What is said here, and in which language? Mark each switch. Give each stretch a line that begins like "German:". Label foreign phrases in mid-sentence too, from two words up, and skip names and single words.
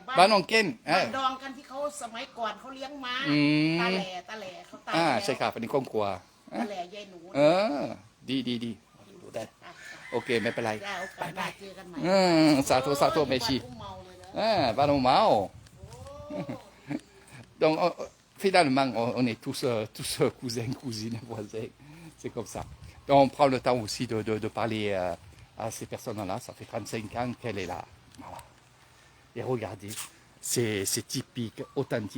Thai: บ้านน้องเก้น บ้านดองกันที่เขาสมัยก่อนเขาเลี้ยงม้าตาแหล่เขาตายแล้ว ใช่ครับอันนี้ครอบครัว ตาแหล่ยายหนู ดีดูได้โอเคไม่เป็นไร ได้โอกาสหน้าเจอกันใหม่ สาธุเมชี บ้านอุ้มเมาเลยนะ บ้านน้องเมา
French: donc finalement on est tous cousins, cousines, voisins, c'est comme ça. Donc on prend le temps aussi de parler à ces personnes-là, ça fait 35 ans qu'elle est là. Voilà. Et regardez, c'est typique, authentique.